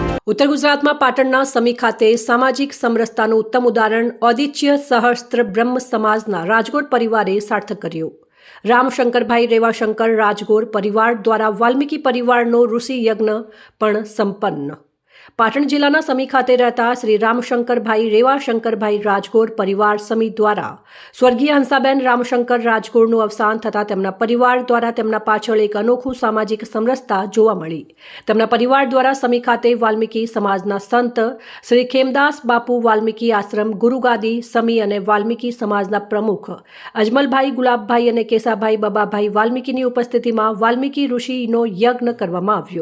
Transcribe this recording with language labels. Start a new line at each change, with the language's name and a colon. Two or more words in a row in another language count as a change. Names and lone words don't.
Gujarati: ઉત્તર ગુજરાત મેં પાટણના સમી ખાતે સામાજિક સમરસતાનું ઉત્તમ ઉદાહરણ ઔદિચ્ય સહસ્ત્ર બ્રહ્મ સમાજના રાજગોર પરિવારે સાર્થક કર્યું। રામશંકરભાઈ રેવાશંકર રાજગોર પરિવાર દ્વારા વાલ્મીકિ પરિવારનો ઋષિ યજ્ઞ પણ સંપન્ન। પાટણ જિલ્લાના સમી ખાતે રહેતા શ્રી રામશંકરભાઈ રેવાશંકરભાઈ રાજગોર પરિવાર સમી દ્વારા સ્વર્ગીય હંસાબેન રામશંકર રાજગોરનું અવસાન થતાં તેમના પરિવાર દ્વારા તેમના પાછળ એક અનોખું સામાજિક સમરસતા જોવા મળી। તેમના પરિવાર દ્વારા સમી ખાતે વાલ્મીકि સમાજના સંત શ્રી ખેમદાસ બાપુ વાલ્મીકि આશ્રમ ગુરુગાદી સમી અને વાલ્મીકि સમાજના પ્રમુખ અજમલભાઈ ગુલાબભાઈ અને કેસાભાઈ બબાભાઈ વાલ્મીકિની ઉપસ્થિતિમાં વાલ્મીકि ઋષિનો યજ્ઞ કરવામાં આવ્યો।